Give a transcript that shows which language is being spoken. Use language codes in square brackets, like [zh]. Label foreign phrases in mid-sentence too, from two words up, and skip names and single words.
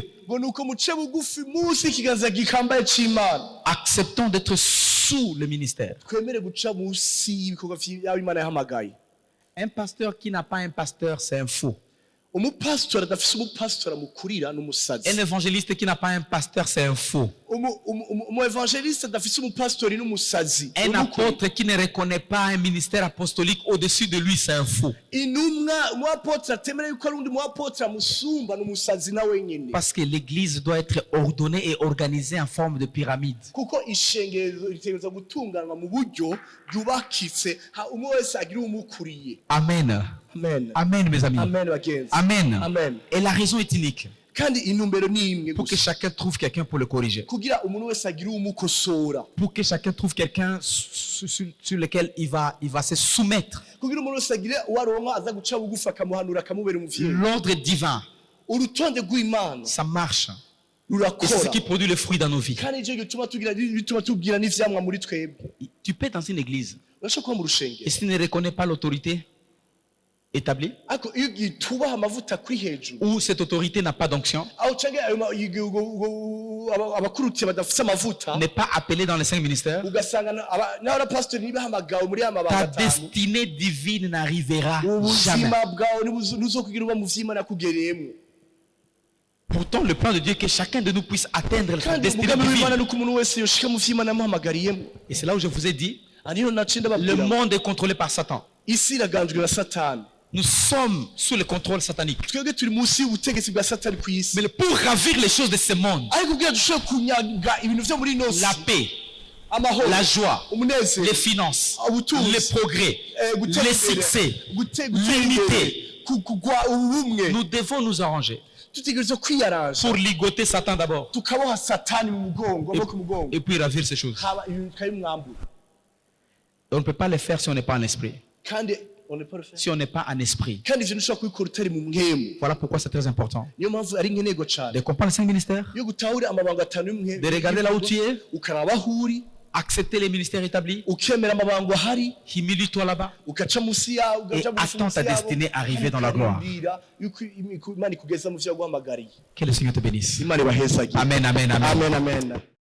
[rn] Ngo nuko muce bugufi munsi y'ikiganza gikambaye c'Imana. [fr] acceptant d'être sous le ministère. [rn] Twemere guca munsi y'ibikorwa vy'abo Imana yahamagaye. [fr] Un pasteur qui n'a pas un pasteur, c'est un faux. [rn] Umupasitori adafise umupasitori amukurira n'umusazi. [fr] Un évangéliste qui n'a pas un pasteur, c'est un faux. [rn] Umu evangeliste adafise umupasitori n'umusazi. [fr] Un apôtre qui ne reconnaît pas un ministère apostolique au-dessus de lui, c'est un faux. [rn] Intumwa umuapotre atemera yuko ari undi muapotre amusumba n'umusazi na wenyene. [fr] Parce que l'église doit être ordonnée et organisée en forme de pyramide. [rn] Kuko ishengero ritegerezwa gutunganwa mu buryo ryubakitse umwe wese agira umukuriye. [fr] Amen. [rn] Amen. [fr] Amen, mes amis. [rn] Amen bagenzi. [fr] Amen. [rn] Amen. [fr] Et la raison est unique. [rn] Kandi intumbero ni imwe [fr] Pour que [rn] gusa. [fr] chacun trouve quelqu'un pour le corriger. [rn] Kugira umuntu wese agira umukosora. [fr] Pour que chacun trouve quelqu'un sur lequel il va se soumettre. [rn] Kugira umuntu wese agire uwaronka aza guca bugufi akamuhanura akamubera umuvyeyi. [fr] L'ordre divin, [rn] Urutonde rw'Imana [fr] ça marche. Et c'est [rn] rurakora. [fr] ce qui produit le fruit dans nos vies. [rn] Kandi icyo bituma tubwira n'ivyamwa muri twebwe. [fr] Tu peux dans une église. [rn] Urashobora kuba mu rushengero. [fr] Et si tu ne reconnais pas l'autorité établie, [rn] Ariko iyo gitubaha amavuta kuri hejuru. [fr] ou cette autorité n'a pas d'onction, [rn] Aho canke abakurutiye badafise amavuta. [fr] n'est pas appelé dans les 5 ministères, [rn] Ugasanga n'abapasitori nibahamagawe muri ya mabanga [fr] ta [rn] atanu. [fr] destinée divine n'arrivera jamais. [rn] Ubuzima bwawe ntuzokugira uba mu vy'Imana kugereyemwo. [fr] Pourtant, le plan de Dieu est que chacun de nous puisse atteindre sa [rn] Kandi [fr] destinée [rn] umugambi w'Imana [fr] divine. [rn] nuko umuntu wese yoshika mu vy'Imana yamuhamagariyemwo. [fr] Et c'est là où je vous ai dit, [rn] ariyo nacinda [fr] Le [rn] babwira [fr] monde est contrôlé par Satan. [rn] isi iraganjwe na satani [fr] Nous sommes sous le contrôle satanique. [rn] twebwe turi munsi y'ubutegetsi bwa satani ku isi [fr] Mais pour ravir les choses de ce monde, [rn] ariko kugira dushobore kunyaga ibintu vyo muri ino si [fr] la paix, [rn] amahoro [fr] la joie, [rn] umunezero [fr] les finances, [rn] ubutunzi, [fr] les progrès, [rn] gutera [fr] les [rn] imbere, [fr] succès, [rn] gutera [fr] l'unité, [rn] imbere, kugwa ubumwe [fr] nous devons nous arranger [rn] tutegerezwa kwiyaranja [fr] pour ligoter Satan d'abord [rn] tukaboha satani mu mugongo no ku mugongo [fr] et puis ravir ces choses. [rn] haba ibintu bikabimwambura [fr] On ne peut pas le faire si on n'est pas en esprit. kandi on ne peut le faire Si on n'est pas en esprit. [rn] kandi ivyo ntushobora kubikora utari mu mwemu [fr] Voilà pourquoi c'est très important [rn] niyo mpamvu ari nkenerwa cane [fr] de comprendre les 5 ministères, [rn] iyo gutahura amabanga atanu y'umwemu [fr] de regarder là où tu es, [rn] ukaraba aho uri [fr] accepter les ministères établis, [rn] ukemera amabanga ahari [fr] humilie-toi là-bas [rn] ugaca munsi yawo [fr] et attends ta destinée arriver dans la gloire. [rn] yuko imana ikugeza mu vyo yaguhamagariye. [fr] Que le Seigneur te bénisse. [rn] Imana ibahezagire. [fr] Amen, amen, amen. Amen, amen.